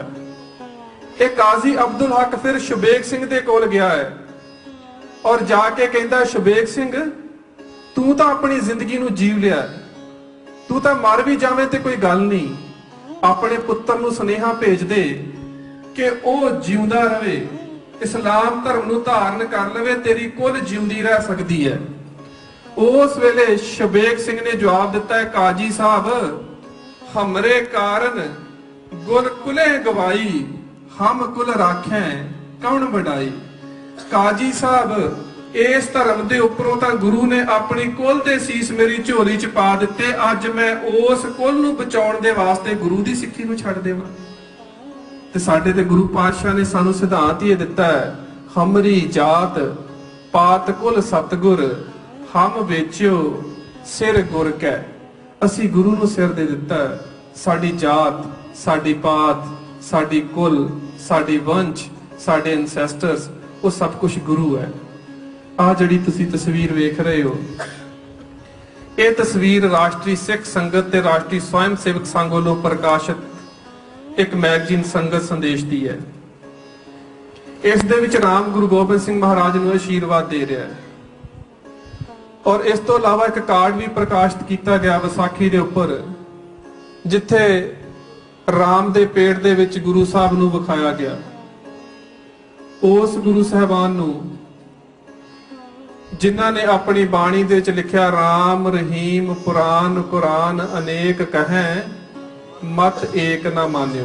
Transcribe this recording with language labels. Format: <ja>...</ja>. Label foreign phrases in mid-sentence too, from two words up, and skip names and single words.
<pa>ਏਕ ਕਾਜ਼ੀ ਅਬਦੁਲ ਹੱਕ ਫਿਰ ਸ਼ਬੇਗ ਸਿੰਘ ਦੇ ਕੋਲ ਗਿਆ ਹੈ ਔਰ ਜਾਕੇ ਕਹਿੰਦਾ ਸ਼ਬੇਗ ਸਿੰਘ ਤੂੰ ਤਾਂ ਆਪਣੀ ਜ਼ਿੰਦਗੀ ਨੂੰ ਜੀਵ ਲਿਆ, ਤੂੰ ਤਾਂ ਮਰ ਭੀ ਜਾਵੇ ਤੇ ਕੋਈ ਗੱਲ ਨਹੀਂ, ਆਪਣੇ ਪੁੱਤਰ ਨੂੰ ਸੁਨੇਹਾ ਭੇਜ ਦੇ ਕਿ ਓ ਜਿਉਂਦਾ ਰਹੇ, ਇਸਲਾਮ ਧਰਮ ਨੂੰ ਧਾਰਨ ਕਰ ਲਵੇ, ਤੇਰੀ ਕੁੱਲ ਜਿਉਂਦੀ ਰਹਿ ਸਕਦੀ ਹੈ। ਉਸ ਵੇਲੇ ਸ਼ਬੇਗ ਸਿੰਘ ਨੇ ਜਵਾਬ ਦਿੱਤਾ ਹੈ,</pa> <hi>काजी साहब हमरे कारण गुल कुले गवाई, हम कुल राखें कौन बढ़ाई।</hi> <pa>ਕਾਜ਼ੀ ਸਾਹਿਬ ਇਸ ਧਰਮ ਦੇ ਉਪਰੋਂ ਤਾਂ ਗੁਰੂ ਨੇ ਆਪਣੀ ਕੁੱਲ ਦੇ ਸੀਸ ਮੇਰੀ ਝੋਲੀ ਚ ਪਾ ਦਿੱਤੇ, ਅੱਜ ਮੈਂ ਉਸ ਕੁੱਲ ਨੂੰ ਬਚਾਉਣ ਦੇ ਵਾਸਤੇ ਗੁਰੂ ਦੀ ਸਿੱਖੀ ਨੂੰ ਛੱਡ ਦੇਵਾਂ। ਤੇ ਸਾਡੇ ਤੇ ਗੁਰੂ ਪਾਤਸ਼ਾਹ ਨੇ ਸਾਨੂੰ ਸਿਧਾਂਤ ਹੀ ਦਿੱਤਾ ਹੈ,</pa> <hi>हमरी जात पात कुल सतगुर, हम वेचियो सिर गुर कै।</hi> <pa>ਅਸੀਂ ਗੁਰੂ ਨੂੰ ਸਿਰ ਦੇ ਦਿੱਤਾ ਹੈ। ਸਾਡੀ ਜਾਤ, ਸਾਡੀ ਪਾਤ, ਸਾਡੀ ਕੁੱਲ, ਸਾਡੀ ਵੰਸ਼, ਸਾਡੇ ਐਂਸੇਸਟਰਸ, ਉਹ ਸਭ ਕੁਝ ਗੁਰੂ ਹੈ। ਆਹ ਜਿਹੜੀ ਤੁਸੀਂ ਤਸਵੀਰ ਵੇਖ ਰਹੇ ਹੋ, ਇਹ ਤਸਵੀਰ ਰਾਸ਼ਟਰੀ ਸਿੱਖ ਸੰਗਤ ਤੇ ਰਾਸ਼ਟਰੀ ਸਵੈਮ ਸੇਵਕ ਸੰਘ ਵਾਲੋਂ ਪ੍ਰਕਾਸ਼ਿਤ ਇੱਕ ਮੈਗਜ਼ੀਨ ਸੰਗਤ ਸੰਦੇਸ਼ ਦੀ ਹੈ। ਇਸ ਦੇ ਵਿੱਚ ਰਾਮ ਗੁਰੂ ਗੋਬਿੰਦ ਸਿੰਘ ਮਹਾਰਾਜ ਨੂੰ ਆਸ਼ੀਰਵਾਦ ਦੇ ਰਿਹਾ ਹੈ ਔਰ ਇਸ ਤੋਂ ਇਲਾਵਾ ਇੱਕ ਕਾਰਡ ਵੀ ਪ੍ਰਕਾਸ਼ਿਤ ਕੀਤਾ ਗਿਆ ਵਿਸਾਖੀ ਦੇ ਉੱਪਰ, ਜਿੱਥੇ ਰਾਮ ਦੇ ਪੇੜ ਦੇ ਵਿੱਚ ਗੁਰੂ ਸਾਹਿਬ ਨੂੰ ਵਿਖਾਇਆ ਗਿਆ। ਉਸ ਗੁਰੂ ਸਾਹਿਬਾਨ ਨੂੰ ਜਿਨ੍ਹਾਂ ਨੇ ਆਪਣੀ ਬਾਣੀ ਦੇ ਵਿੱਚ ਲਿਖਿਆ,</pa> <hi>राम रहीम पुरान कुरान अनेक कहै मत एक ना मानियो।</hi>